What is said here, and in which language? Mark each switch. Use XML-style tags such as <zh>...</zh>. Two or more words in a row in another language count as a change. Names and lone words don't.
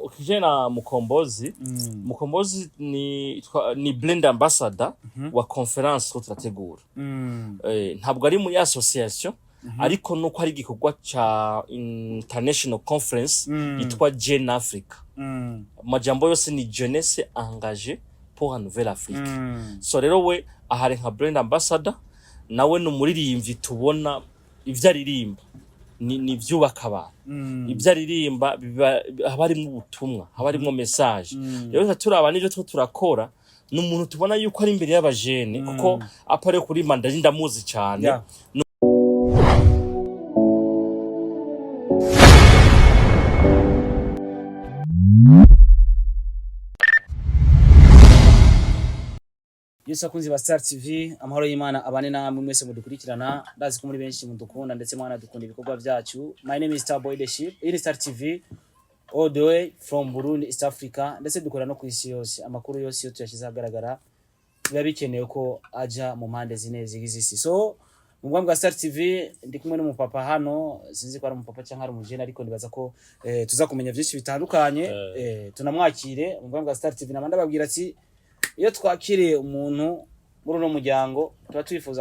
<rn>ukije na Mukombozi Mukombozi ni</rn> <en>blend ambassador</en> <rn>wa conference ko turategura ntabwo ari muri association ariko nuko ari gikorwa ca</rn> <en>international conference</en> <rn>yitwa Jeune Africa majambo yose ni</rn> <fr>jeunesse engagée pour une nouvelle Afrique</fr> <rn>so rero we ahari nka</rn> <en>brand ambassador</en> <rn>nawe numuririmvyi tubona ivyo aririmba ni vyubaka abantu ivyo aririmba haba harimwo ubutumwa haba harimwo message rero turaba n'ivyo turakora n'umuntu tubona yuko ari imbere y'abajene kuko apare kuri mandarin ndamuzi cyane Yesu akunzi ba Star TV amahoro y'Imana abane namwe mwese mudukurikirana ndazi ko muri benshi mudukunda ndetse mwana dukunda ibikorwa byacu.</rn> <en>My name is Starboy The Ship in Star TV all the way from Burundi East Africa</en> <rn>ndetse dukora no ku isi yose amakuru yose yo tuyashize agaragara biba bikenewe ko aja mu mpande zine zigize isi. So mu bwa bwa Star TV ndi kumwe n'umupapa hano sinzi ko ari umupapa cyangwa ari umujene ariko ndibaza ko tuza kumenya byinshi bitandukanye tunamwakire mu bwa bwa Star TV namanda babwira ati iyo twakiriye umuntu muri no muryango tuba twifuza</rn>